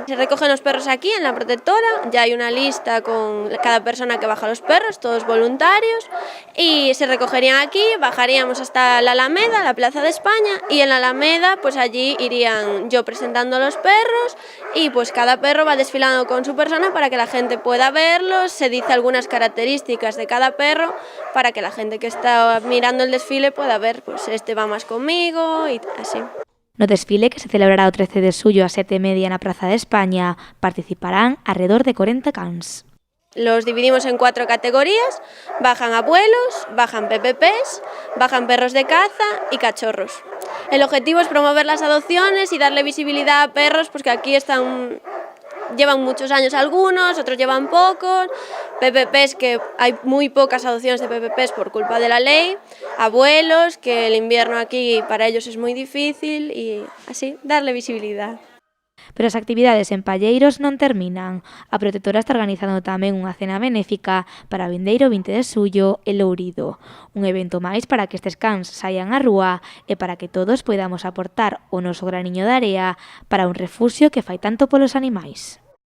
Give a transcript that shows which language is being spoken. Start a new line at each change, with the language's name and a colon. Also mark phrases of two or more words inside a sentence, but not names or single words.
Spanish: Se recogen los perros aquí en la protectora, ya hay una lista con cada persona que baja los perros, todos voluntarios, y se recogerían aquí, bajaríamos hasta la Alameda, la Plaza de España, y en la Alameda pues allí irían yo presentando a los perros y pues cada perro va desfilando con su persona para que la gente pueda verlos, se dice algunas características de cada perro para que la gente que está mirando el desfile pueda ver, pues este va más conmigo y así.
Galician: No desfile, que se celebrará o 13 de xullo a 7:30 na Praza de España, participarán
Spanish: alrededor de
Galician: 40 cans.
Spanish: Los dividimos en 4 categorías, bajan abuelos, bajan PPPs, bajan perros de caza y cachorros. El objetivo es promover las adopciones y darle visibilidad a perros pues que aquí llevan muchos años algunos, otros llevan pocos, PPPs que hay muy pocas adopciones de PPPs por culpa de la ley, abuelos que el invierno aquí para ellos es muy difícil y así darle visibilidad.
Galician: Pero as actividades en Palleiros non terminan. A protectora está organizando tamén unha cena benéfica para o vindeiro 20 de xullo en Lourido. Un evento máis para que estes cans saian á rúa e para que todos podamos aportar o noso graniño de area para un refusio que fai tanto polos animais.